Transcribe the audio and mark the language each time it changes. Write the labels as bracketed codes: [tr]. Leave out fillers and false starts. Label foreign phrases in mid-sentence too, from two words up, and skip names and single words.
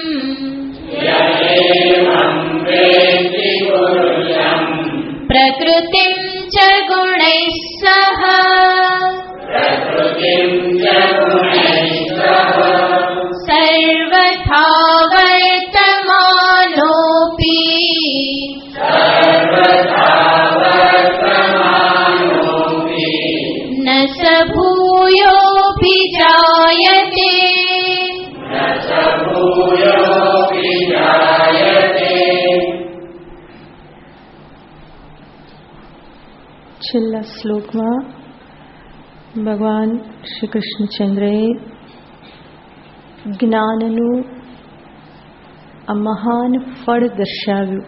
[sa] प्रकृतिं च गुणैः सह सर्वथा वर्तमानोऽपि न स भूयोऽभिजायते [gu] છેલ્લા શ્લોકમાં ભગવાન શ્રી કૃષ્ણચંદ્રએ જ્ઞાનનું આ મહાન ફળ દર્શાવ્યું.